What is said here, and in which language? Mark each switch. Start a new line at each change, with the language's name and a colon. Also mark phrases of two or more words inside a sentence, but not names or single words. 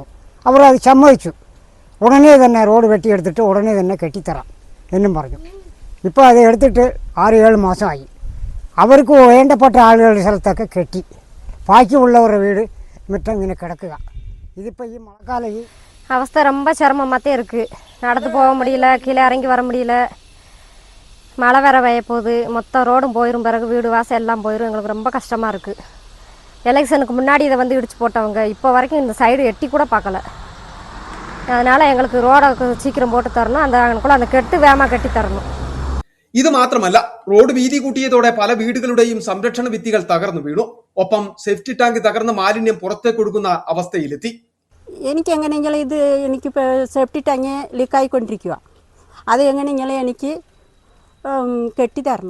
Malayalam: അവർ അത് സമ്മതിച്ചു. ഉടനെ തന്നെ റോഡ് വെട്ടിയെടുത്തിട്ട് ഉടനെ തന്നെ കെട്ടിത്തരാം എന്നും പറഞ്ഞു. ഇപ്പോൾ അത് എടുത്തിട്ട് 6-7 മാസമായി. അവർക്ക് വേണ്ടപ്പെട്ട ആളുകളുടെ സ്ഥലത്തൊക്കെ കെട്ടി, ബാക്കിയുള്ളവരുടെ വീട് മുറ്റം ഇങ്ങനെ കിടക്കുക. ഇതിപ്പോൾ ഈ മഴക്കാലം ഈ
Tamil: அவஸ்தை ரொம்ப சிரமமாகத்தே இருக்குது. நடந்து போக முடியல, கீழே இறங்கி வர முடியல. மழை வேற பெய்ய போகுது, மொத்தம் ரோடும் போயிடும், பிறகு வீடு வாசல் எல்லாம் போயிடும். எங்களுக்கு ரொம்ப கஷ்டமாக இருக்குது. எலெக்ஷனுக்கு முன்னாடி இதை வந்து இடிச்சு போட்டவங்க இப்போ வரைக்கும் இந்த சைடு எட்டி கூட பார்க்கல. அதனால் எங்களுக்கு ரோடை சீக்கிரம் போட்டு தரணும், அந்த கெட்டு வேகமாக கட்டி தரணும்.
Malayalam: ഇത് മാത്രമല്ല, റോഡ് വീതി കൂട്ടിയതോടെ പല വീടുകളുടെയും സംരക്ഷണ ഭിത്തികൾ തകർന്നു വീണു. ഒപ്പം
English: safety tank
Malayalam: തകർന്ന മാലിന്യം പുറത്തേക്ക് ഒഴുകുന്ന അവസ്ഥയിലെത്തി. എനിക്ക് എങ്ങനെയെങ്കിലും എനിക്കിപ്പോൾ
English: safety tank
Malayalam: ലീക്കായിക്കൊണ്ടിരിക്കുക. അത് എങ്ങനെയെങ്കിലും എനിക്ക് കെട്ടിത്തരണം.